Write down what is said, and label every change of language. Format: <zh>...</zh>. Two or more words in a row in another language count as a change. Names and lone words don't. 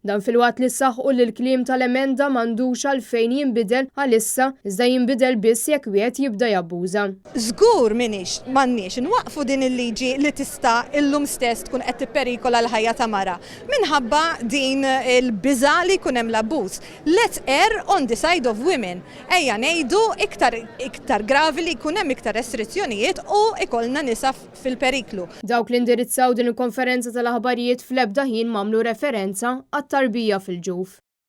<mt>Dan fil-waqt li saħħu li l-kliem tal-emenda m'għandux għalfejn jinbidel għalissa iżda jinbidel biss jekk wieħed jibda jabbuża. Żgur m'għandniex nwaqfu din il-liġi li tista' illum stess tkun qed tipperikola l-ħajja ta' mara minħabba din il-biża' li jkun hemm l-abbuż.</mt> <en>Let's err on the side of women.</en> <mt>Ejja ngħidu iktar gravi li jkun hemm iktar restrizzjonijiet u ikollna nisa fil-periklu. Dawk li indirizzaw din il-konferenza tal-aħbarijiet fl-ebda ħin m'għamlu referenza għat-tarbija fil-ġuf.</mt>